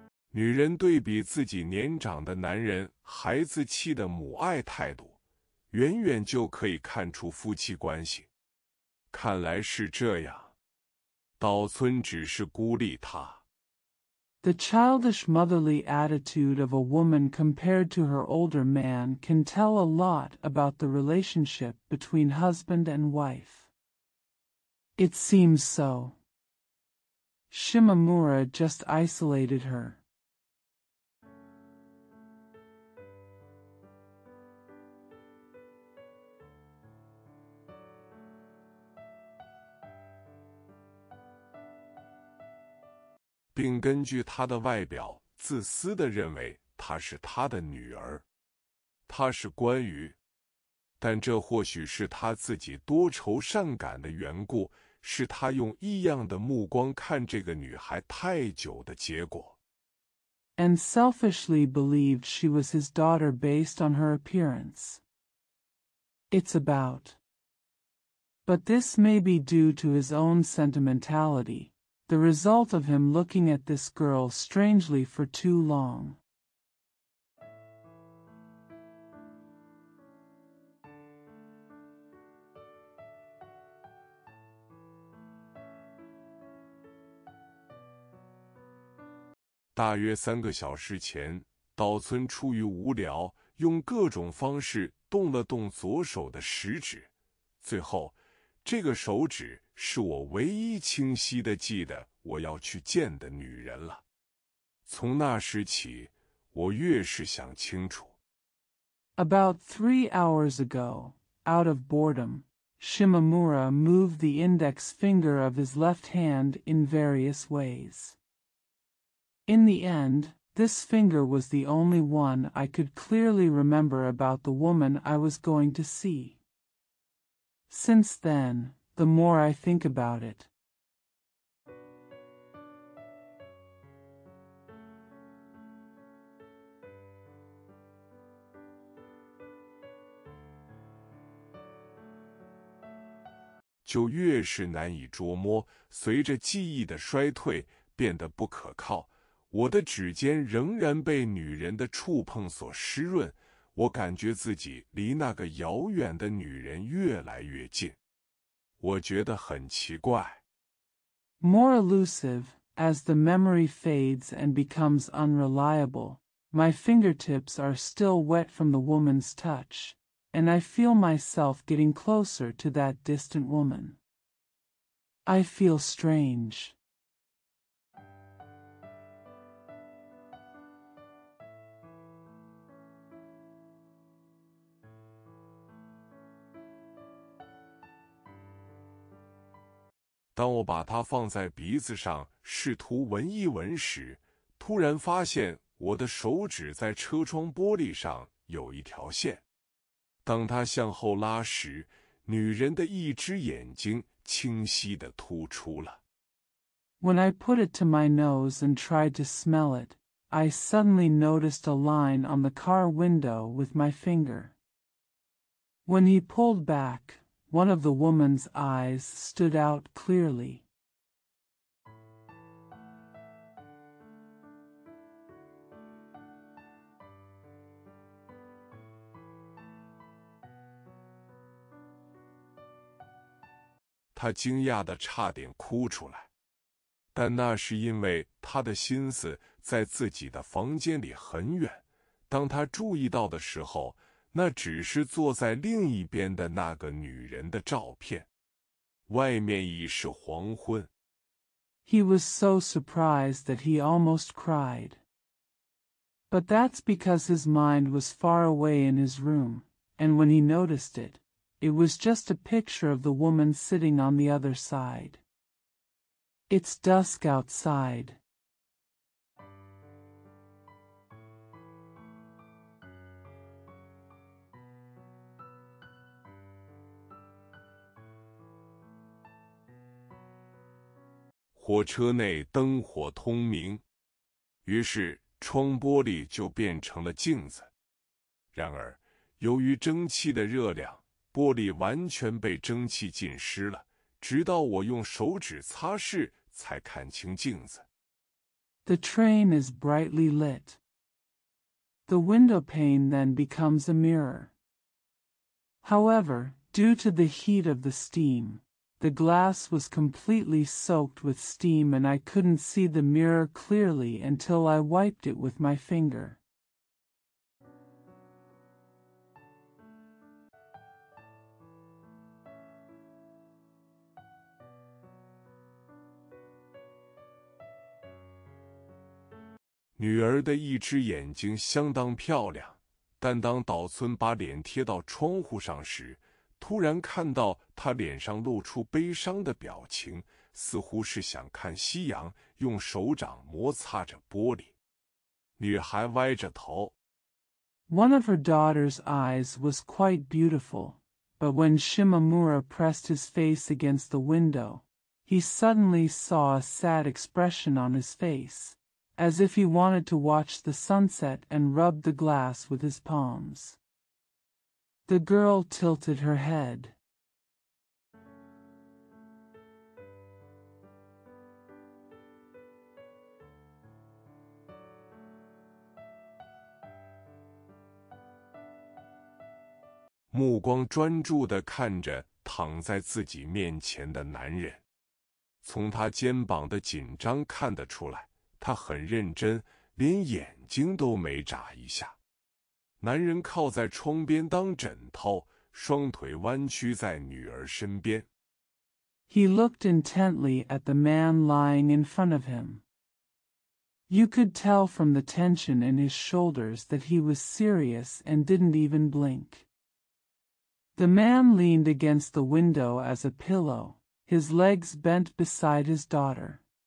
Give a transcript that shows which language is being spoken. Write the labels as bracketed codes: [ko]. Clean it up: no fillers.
[zh] 女人对比自己年长的男人孩子气的母爱态度，远远就可以看出夫妻关系。看来是这样，岛村只是孤立他。 [en] the childish motherly attitude of a woman compared to her older man can tell a lot about the relationship between husband and wife. It seems so. Shimamura just isolated her. [zh] 并根据她的外表自私地认为她是他的女儿。她是关羽，但这或许是他自己多愁善感的缘故，是他用异样的目光看这个女孩太久的结果。 [en] And selfishly believed she was his daughter based on her appearance. It's about. But this may be due to his own sentimentality, the result of him looking at this girl strangely for too long. [zh] 大约3个小时前，岛村出于无聊，用各种方式动了动左手的食指，最后，这个手指是我唯一清晰地记得我要去见的女人了。从那时起，我越是想清楚。 [en] About 3 hours ago, out of boredom, Shimamura moved the index finger of his left hand in various ways. In the end, this finger was the only one I could clearly remember about the woman I was going to see. Since then, the more I think about it, [zh] 就越是难以捉摸，随着记忆的衰退变得不可靠。我的指尖仍然被女人的触碰所湿润，我感觉自己离那个遥远的女人越来越近。我觉得很奇怪。 [en] More elusive, as the memory fades and becomes unreliable, my fingertips are still wet from the woman's touch, and I feel myself getting closer to that distant woman. I feel strange. [zh] 当我把它放在鼻子上，试图闻一闻时，突然发现我的手指在车窗玻璃上有一条线。当它向后拉时，女人的一只眼睛清晰地突出了。 [en] When I put it to my nose and tried to smell it, I suddenly noticed a line on the car window with my finger. When he pulled back, one of the woman's eyes stood out clearly. [zh] 他惊讶得差点哭出来，但那是因为他的心思在自己的房间里很远。当他注意到的时候，那只是坐在另一边的那个女人的照片。外面已是黄昏。 [en] He was so surprised that he almost cried. But that's because his mind was far away in his room, and when he noticed it, it was just a picture of the woman sitting on the other side. It's dusk outside. [zh] 火车内灯火通明，于是窗玻璃就变成了镜子。然而，由于蒸汽的热量，玻璃完全被蒸汽浸湿了，直到我用手指擦拭才看清镜子。 [en] The train is brightly lit. The window pane then becomes a mirror. However, due to the heat of the steam, the glass was completely soaked with steam and I couldn't see the mirror clearly until I wiped it with my finger. [zh] 女儿的一只眼睛相当漂亮，但当岛村把脸贴到窗户上时，突然看到她脸上露出悲伤的表情，似乎是想看夕阳，用手掌摩擦着玻璃。女孩歪着头。 [en] One of her daughter's eyes was quite beautiful, but when Shimamura pressed his face against the window, he suddenly saw a sad expression on his face, as if he wanted to watch the sunset and rubbed the glass with his palms. The girl tilted her head. [zh] 目光专注地看着躺在自己面前的男人，从他肩膀的紧张看得出来，他很认真，连眼睛都没眨一下。男人靠在窗边当枕头，双腿弯曲在女儿身边。 [en] He looked intently at the man lying in front of him. You could tell from the tension in his shoulders that he was serious and didn't even blink. The man leaned against the window as a pillow, his legs bent beside his daughter.